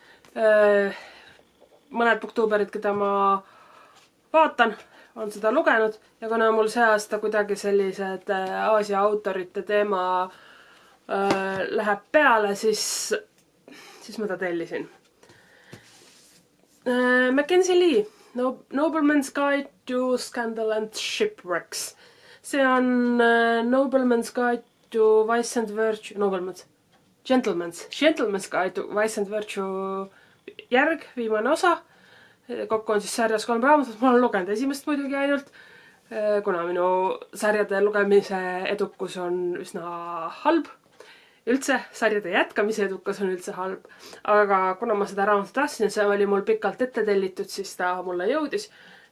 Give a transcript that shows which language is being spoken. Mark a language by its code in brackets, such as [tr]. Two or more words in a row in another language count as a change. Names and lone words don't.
[et] Mõned booktuberid, keda ma vaatan, on seda lugenud ja kuna mul see aasta kuidagi sellised Aasia autorite teema läheb peale, siis ma ta tellisin. Mackenzie Lee, Nobleman's Guide to Scandal and Shipwrecks. See on Nobleman's Guide to Vice and Virtue, Gentleman's Guide to Vice and Virtue järg, viimane osa. Kokku on siis sarjas 3 raamatut, ma olen lugenud esimest muidugi ainult, kuna minu sarjade lugemise edukus on üsna halb. Üldse, sarjade jätkamise edukas on üldse halb. Aga kuna ma seda raamatut tahtsin ja see oli mul pikalt ette tellitud, siis ta mulle jõudis.